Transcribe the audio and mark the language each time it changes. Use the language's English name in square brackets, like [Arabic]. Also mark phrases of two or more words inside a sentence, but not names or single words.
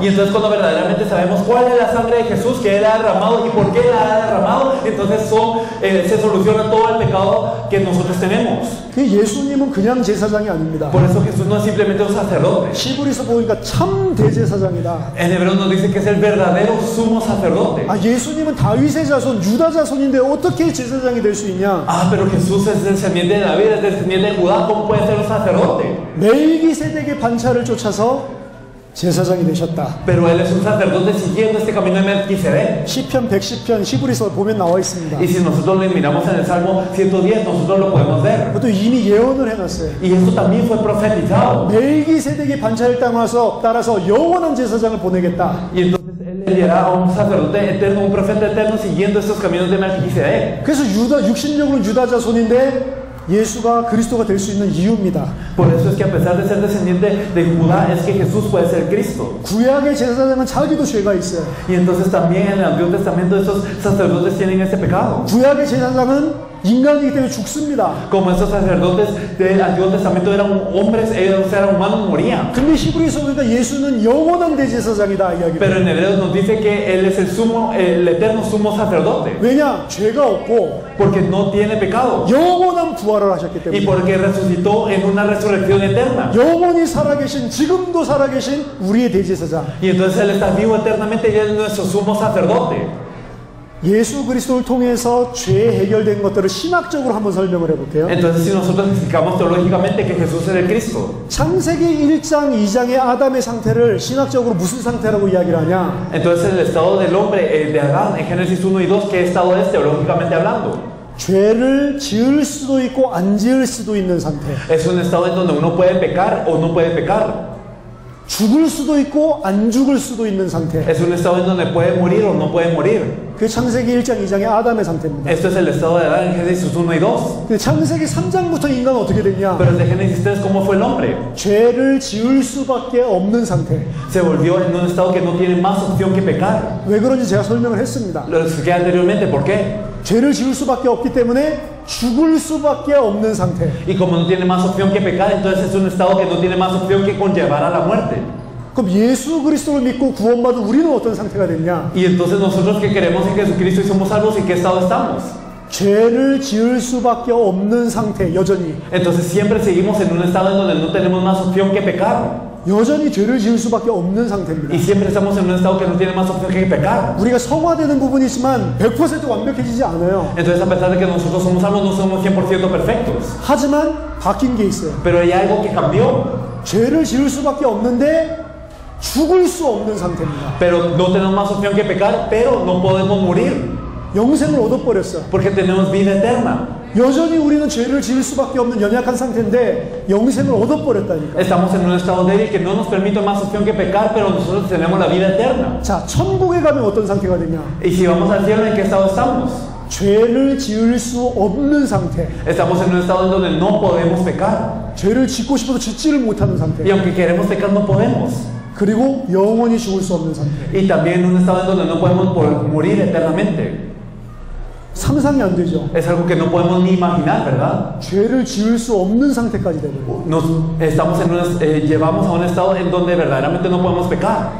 [Spanish] Y entonces cuando verdaderamente sabemos cuál es la sangre de Jesús que Él ha derramado y por qué la ha derramado, entonces se soluciona todo el pecado que nosotros tenemos. [Korean] 그 예수님은 그냥 제사장이 아닙니다. [Spanish] Por eso Jesús no es simplemente un sacerdote. [Korean] 히브리서 보니까 참 대제사장이다. [Spanish] En hebreo nos dice que es el verdadero sumo sacerdote. [Korean] 예수님은 다윗의 자손, 유다 자손인데 어떻게 제사장이 될 수 있냐? [Spanish] Pero Jesús es descendiente de David, es descendiente de Judá, ¿cómo puede ser un sacerdote? [Korean] 멜기세덱의 반차를 쫓아서 제사장이 되셨다. [Spanish] Pero él es un sacerdote siguiendo este camino de Melquisedec. [Korean] 시편 110편 히브리서 보면 나와 있습니다. [Spanish] Y si nosotros lo miramos en el Salmo 110, nosotros lo podemos ver. [Korean] 그것도 이미 예언을 해놨어요. [Spanish] Y esto también fue profetizado. [Korean] 멜기세덱의 반차를 따라서 영원한 제사장을 보내겠다. [Spanish] Y entonces él enviará a un sacerdote eterno, un profeta eterno siguiendo estos caminos de Melquisedec. [Korean] 그래서 육신적으로는 유다 자손인데 예수가 그리스도가 될 수 있는 이유입니다. [Spanish] Por eso es que a pesar de ser descendiente de Judá, es que Jesús puede ser Cristo. [Korean] 구약의 제사장은 자기도 죄가 있어요. [Spanish] Y entonces también en el Antiguo Testamento estos sacerdotes tienen este pecado. [Korean] 구약의 제사장은 인간이기 때문에 죽습니다. [Spanish] Como estos sacerdotes del Antiguo Testamento eran hombres, ellos eran humanos, morían. [Korean] 근데 히브리서 보니까 예수는 영원한 대제사장이다 이야기해요. [Spanish] Pero en Hebreos nos dice que él es el eterno sumo sacerdote. [Korean] 왜냐? 죄가 없고 [Spanish] Porque no tiene pecado. [Korean] 영원한 부활을 하셨기 [Spanish] Y [Korean] 때문에. [Spanish] porque resucitó en una resurrección eterna. [Korean] 영원히 살아계신, 지금도 살아계신 우리의 대제사장. [Spanish] Y entonces él está vivo eternamente y él es nuestro sumo sacerdote. [Korean] 예수 그리스도를 통해서 죄 해결된 것들을 신학적으로 한번 설명을 해볼게요. [Spanish] Entonces, si nosotros explicamos teológicamente que Jesús era el Cristo, [Korean] 창세기 1장 2장의 아담의 상태를 신학적으로 무슨 상태라고 이야기를 하냐? [Spanish] entonces el estado del hombre, de Adán, en Génesis 1 y 2, ¿qué estado es teológicamente hablando? [Korean] 죄를 지을 수도 있고 안 지을 수도 있는 상태. [Spanish] Es un estado en donde uno puede pecar o no puede pecar. [Korean] 죽을 수도 있고 안 죽을 수도 있는 상태. [Spanish] Es un estado en donde puede morir o no puede morir. [Korean] 그게 창세기 1장 2장의 아담의 상태입니다. [Spanish] Esto es el estado de Adán en Génesis 1 y 2. [Korean] 근데 창세기 3장부터 인간은 어떻게 됐냐? [Spanish] Pero desde Génesis 3, ¿cómo fue el hombre? [Korean] 죄를 지을 수밖에 없는 상태. [Spanish] Se volvió en un estado que no tiene más opción que pecar. [Korean] 왜 그런지 제가 설명을 했습니다. [Spanish] Lo expliqué anteriormente, ¿por qué? [Korean] 죄를 지을 수밖에 없기 때문에 죽을 수밖에 없는 상태. [Spanish] Y como no tiene más opción que pecar, entonces es un estado que no tiene más opción que conllevar a la muerte. [Korean] 그럼 예수 그리스도를 믿고 구원받은 우리는 어떤 상태가 됐냐? [Spanish] Y entonces nosotros que creemos en Jesucristo y somos salvos, ¿en qué estado estamos? [Korean] 죄를 지을 수밖에 없는 상태, 여전히. [Spanish] Entonces siempre seguimos en un estado en donde no tenemos más opción que pecar. [Korean] 여전히 죄를 지을 수밖에 없는 상태입니다. [Spanish] Y siempre estamos en un estado que no tiene más opción que pecar. [Korean] 우리가 성화되는 부분이 있지만 100% 완벽해지지 않아요. [Spanish] Entonces, a pesar de que nosotros somos salvos, no somos 100% perfectos. [Korean] 하지만 바뀐 게 있어요. [Spanish] Pero hay algo que cambió. [Korean] 죄를 지을 수밖에 없는데 죽을 수 없는 상태입니다. [Spanish] Pero no tenemos más opción que pecar, pero no podemos morir. [Korean] 영생을 얻어버렸어. [Spanish] Porque tenemos vida eterna. [Korean] 여전히 우리는 죄를 지을 수밖에 없는 연약한 상태인데 영생을 얻어버렸다니까. [Spanish] Estamos en un estado débil que no nos permite más opción que pecar, pero nosotros tenemos la vida eterna. [Korean] 자, 천국에 가면 어떤 상태가 되냐? [Spanish] Y si vamos al cielo, ¿en qué estado estamos? [Korean] 죄를 지을 수 없는 상태. [Spanish] Estamos en un estado en donde no podemos pecar. [Korean] 죄를 짓고 싶어도 짓지를 못하는 상태. [Spanish] Y aunque queremos pecar, no podemos. [Korean] 그리고 영원히 죽을 수 없는 상태. [Spanish] Y también en un estado en donde no podemos morir eternamente. [Korean] 상상이 안 되죠. [Spanish] Es algo que no podemos ni imaginar, ¿verdad? [Korean] 죄를 지을 수 없는 상태까지 되고. [Spanish] Llevamos a un estado en donde verdaderamente no podemos pecar.